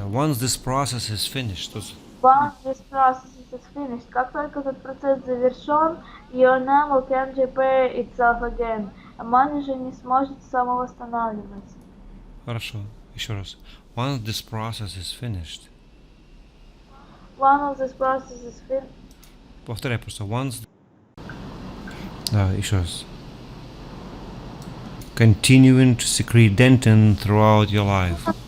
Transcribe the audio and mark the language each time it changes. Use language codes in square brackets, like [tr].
[en] Once this process is finished. Once this process is finished, [ru] как только этот процесс завершен, [en] your enamel can repair itself again. [ru] Эмаль же не сможет самовосстанавливаться. Хорошо. Еще раз. [en] Once this process is finished. One of these processes [ru] Повторяй просто. Once. Да, еще раз. [en] Continuing to secrete dentin throughout your life.